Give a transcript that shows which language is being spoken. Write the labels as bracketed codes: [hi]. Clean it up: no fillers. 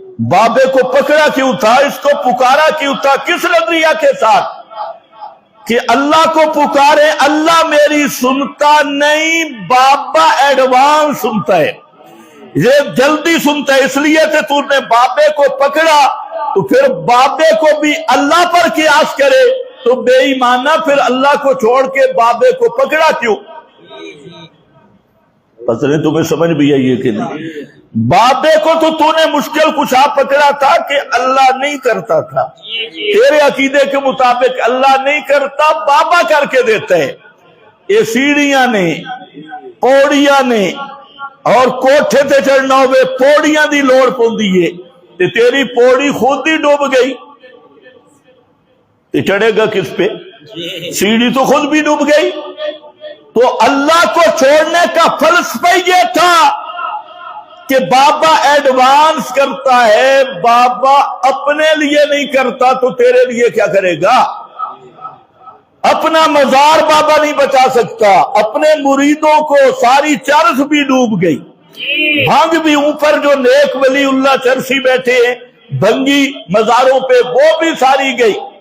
[ur] بابے کو پکڑا کیوں تھا, اس کو پکارا کیوں تھا, کس نظریہ کے ساتھ؟ کہ اللہ کو پکارے, اللہ میری سنتا نہیں, بابا ایڈوانس سنتا ہے, یہ جلدی سنتا ہے. اس لیے کہ تو نے بابے کو پکڑا تو پھر بابے کو بھی اللہ پر قیاس کرے تو بے ایمانہ پھر اللہ کو چھوڑ کے بابے کو پکڑا کیوں؟ پتہ نہیں تمہیں سمجھ بھی آئی ہے کہ نہیں. بابے کو تو نے مشکل کشا پکڑا تھا کہ اللہ نہیں کرتا تھا. تیرے عقیدے کے مطابق اللہ نہیں کرتا, بابا کر کے دیتا ہے. یہ سیڑھیاں نے, پوڑیاں نے, [pa] اور کوٹھے تے چڑھنا ہوئے پوڑیاں دی لوڑ پوندی ہے تے تیری پوڑی خود ہی ڈوب گئی تے چڑھے گا کس پہ؟ [ur] سیڑھی تو خود بھی ڈوب گئی. تو اللہ کو چھوڑنے کا فلسفہ یہ تھا کہ بابا ایڈوانس کرتا ہے، بابا اپنے لیے نہیں کرتا تو تیرے لیے کیا کرے گا؟ اپنا مزار بابا نہیں بچا سکتا، اپنے مریدوں کو ساری چرخ بھی ڈوب گئی، بھنگ بھی اوپر جو نیک ولی اللہ چرسی بیٹھے ہیں بھنگی مزاروں پہ وہ بھی ساری گئی.